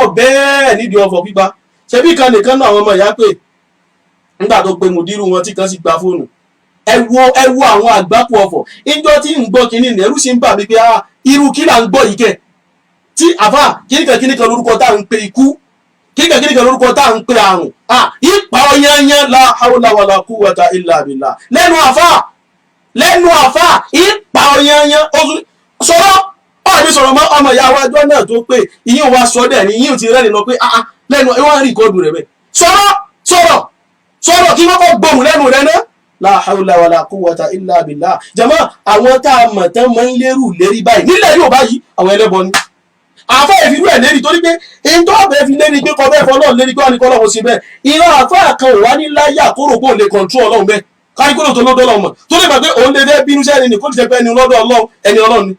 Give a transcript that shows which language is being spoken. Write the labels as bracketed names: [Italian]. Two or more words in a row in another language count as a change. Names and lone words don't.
[Yoruba] bẹ́ẹ̀ nídìí ọ̀fọ̀ pípa ṣebí kan nìkan náà àwọn ọmọ ìyá pé nígbà tó pe mùdírù wọn tí kan sì gba fóònù ẹ wo àwọn àgbákò ọ̀fọ̀ ìjọ tí ń gbọ́ kínní ẹ̀rù sì ń bà mí pé irú kí là ń gbọ́ yìí kẹ̀ tí àfà kíníkan lórúkọ tá à ń pe ikú kíníkan lórúkọ tá à ń pe àrùn ipa ọyányán [Arabic] لا حول ولا قوة إلا بالله [Yoruba] lẹ́nu àfà ipa ọyányán sọ̀rọ̀ mi sọ̀rọ̀ mọ́ ọmọ ìyá wa ọjọ́ náà tó pé ìyín wa sọ dẹ̀ ni ìyín ti rẹ́ni lọ pé lẹ́nu ẹ wọ́n rí ìkọdù rẹ̀ bẹ́ẹ̀ sọ̀rọ̀ kí wọ́n kọ́ gbóhùn lẹ́nu rẹ̀ náà. [Arabic] لا حول ولا قوة إلا بالله. [Yoruba] Jàmá àwọn tá a mọ̀ tán máa ń lérù lérí báyìí nílẹ̀ yóò báyìí àwọn ẹlẹ́bọ ni. Àfá ìfirú ẹ̀ lérí torí pé èyí tó ọ̀bẹ fi lérí pé kọ́ bẹ́ẹ̀ fọ́ náà lérí pé wọ́n ní kọ́ lọ́wọ́ sí bẹ́ẹ̀. Ìran àfá kan ò wá ní láyà kóró kó lè control Ọlọ́run bẹ́ẹ̀. Káyí kóró tó lọ́dọ̀ Ọlọ́run mọ̀ tó lè gbà pé òun lè fẹ́ bínú sẹ́ni kó lè jẹ́ pé ẹni lọ́dọ̀ Ọlọ́run ẹni Ọlọ́run ni.